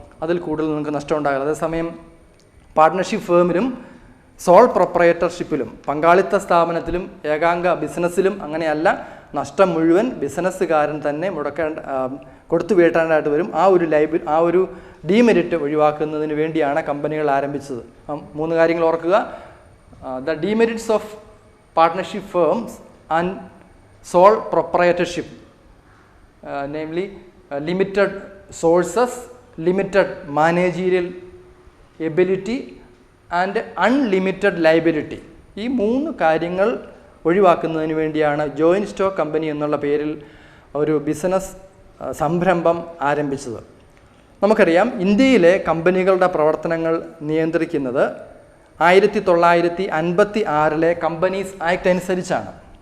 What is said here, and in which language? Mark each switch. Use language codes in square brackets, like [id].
[ml] അതിൽ കൂടുതൽ നിങ്ങൾക്ക് നഷ്ടം ഉണ്ടാകില്ല. അതേസമയം പാർട്ട്ണർഷിപ്പ് ഫേമിലും സോൾ പ്രൊപ്പറേറ്റർഷിപ്പിലും, പങ്കാളിത്ത സ്ഥാപനത്തിലും ഏകാംഗ ബിസിനസ്സിലും അങ്ങനെയല്ല. നഷ്ടം മുഴുവൻ ബിസിനസ്സുകാരൻ തന്നെ കൊടുത്തു വീട്ടാനായിട്ട് വരും. ആ ഒരു ഡീമെരിറ്റ് ഒഴിവാക്കുന്നതിന് വേണ്ടിയാണ് കമ്പനികൾ ആരംഭിച്ചത്. 3 കാര്യങ്ങൾ ഓർക്കുക. [en] The demerits of partnership firms and sole proprietorship, namely limited sources, limited managerial ability and unlimited liability. [ml] ഈ 3 കാര്യങ്ങൾ ഒഴിവാക്കുന്നതിന് വേണ്ടിയാണ് ജോയിൻറ്റ് സ്റ്റോക്ക് കമ്പനി എന്നുള്ള പേരിൽ ഒരു ബിസിനസ് സംരംഭം ആരംഭിച്ചത്. നമുക്കറിയാം, ഇന്ത്യയിലെ കമ്പനികളുടെ പ്രവർത്തനങ്ങൾ നിയന്ത്രിക്കുന്നത് 1956 കമ്പനീസ് ആക്ട് അനുസരിച്ചാണ്.